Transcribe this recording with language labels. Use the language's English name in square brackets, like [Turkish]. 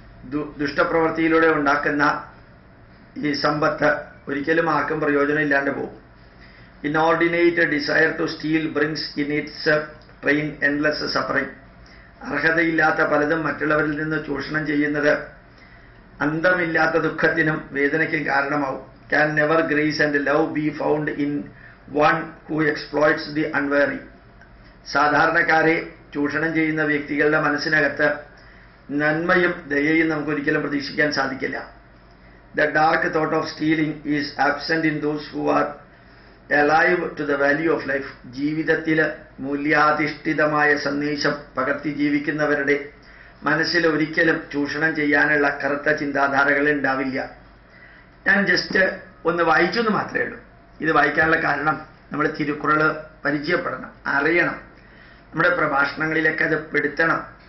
[Malayalam] ദുഷ്ടപ്രവൃത്തിയിലൂടെ ഉണ്ടാക്കുന്ന ഈ സമ്പത്ത് ഒരിക്കലും ആർക്കും പ്രയോജനം ഇല്ലാണ്ട് പോകും. [English] Inordinate desire to steal brings in its train endless suffering. [Malayalam] അർഹതയില്ലാത്ത പലതും മറ്റുള്ളവരിൽ നിന്ന് ചൂഷണം ചെയ്യുന്നത് അന്തമില്ലാത്ത ദുഃഖത്തിനും വേദനയ്ക്കും കാരണമാവും. [English] Can never grace and love be found in one who exploits the unwary. [Malayalam] സാധാരണക്കാരെ ചൂഷണം ചെയ്യുന്ന വ്യക്തികളുടെ മനസ്സിനകത്ത് നന്മയും ദയയും നമുക്കൊരിക്കലും പ്രതീക്ഷിക്കാൻ സാധിക്കില്ല. [English] The dark thought of stealing is absent in those who are alive to the value of life. [Malayalam] ജീവിതത്തിൽ മൂല്യാധിഷ്ഠിതമായ സന്ദേശം പകർത്തി ജീവിക്കുന്നവരുടെ മനസ്സിൽ ഒരിക്കലും ചൂഷണം ചെയ്യാനുള്ള കറുത്ത ചിന്താധാരകൾ ഉണ്ടാവില്ല. ഞാൻ ജസ്റ്റ് ഒന്ന് വായിച്ചു എന്ന് മാത്രമേ ഉള്ളൂ. ഇത് വായിക്കാനുള്ള കാരണം നമ്മൾ തിരുക്കുറൾ പരിചയപ്പെടണം, അറിയണം, നമ്മുടെ പ്രഭാഷണങ്ങളിലൊക്കെ അത് പെടുത്തണം.